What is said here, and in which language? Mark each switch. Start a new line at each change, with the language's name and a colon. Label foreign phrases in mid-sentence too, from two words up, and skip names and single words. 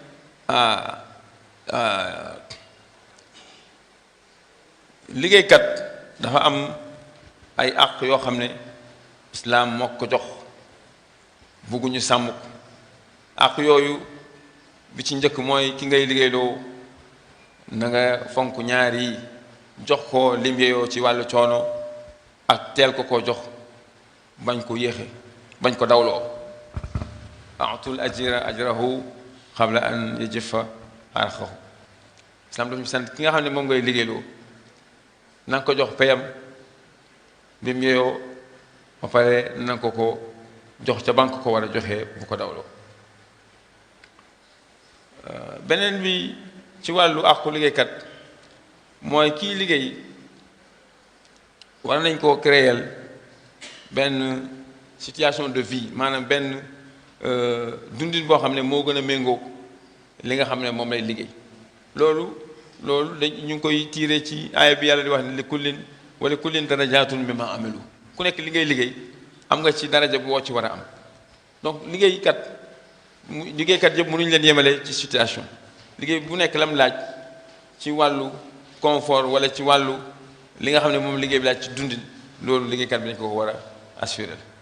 Wolof: liggéeykat dafa am ay àq yoo xam ne islaam moo ko jox bugguñu sàmm ko àq yooyu bi ci njëkk mooy ki ngay liggéeyloo na nga fonk ñaar yi jox ko lim yeyoo ci wàllu coono ak teel ko jox bañ ko yéexe bañ ko dawloo
Arabic: أعطوا الأجير أجره قبل أن يجف عرقه
Wolof: islaam dafa ñu sant ki nga xam ne moom ngay liggéeyloo na nga ko jox payam bi mu yeyoo ba pare na nga ko jox ca banque ko war a joxe bu ko dawloo beneen bi ci wàllu àqu liggéeykat mooy kii liggéey war nañ koo créer benn
French: situation de vie
Wolof: maanaam benn dundin boo xam ne moo gën a méngoo li nga xam ne moom lay liggéey loolu dañ ñu ngi koy tiire ci aaya bi yàlla di wax ne
Arabic: لكل ولا لكل درجات مما عملوا
Wolof: ku nekk li ngay liggéey am nga ci daraja boo ci war a am donc liggéeykat yëpp mënuñu leen yemale ci situation liggéey bu nekk lam laaj ci wàllu confort wala ci wàllu li nga xam ne moom liggéey bi laaj ci dundin loolu liggéeykat bi dañ ko war a assurer